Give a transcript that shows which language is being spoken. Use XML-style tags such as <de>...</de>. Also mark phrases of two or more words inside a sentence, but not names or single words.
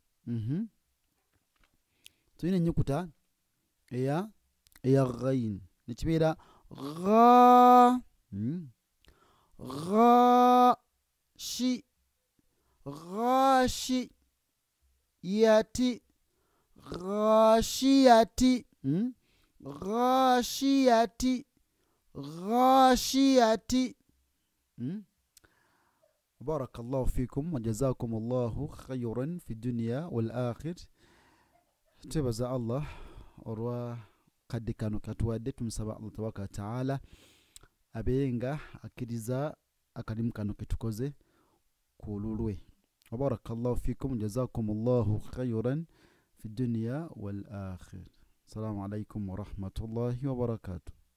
<lg>Tulina ennyukuta eya ghain nekibeera gha ghashi ghashi yati ghashiyati ghashiyati ghashiyati.</lg> <ar>بارك الله فيكم وجزاكم الله خيرا في الدنيا والآخر. تبارك الله</ar> <lg>orwa kadde kano katuwadde tumusaba Allah</lg> <ar>تبارك وتعالى</ar> <lg>abenga akiriza akalimu kano ketukoze kululwe.</lg> <ar>بارك الله فيكم جزاكم الله خيرا في الدنيا والآخرة. السلام عليكم ورحمة الله وبركاته.</ar>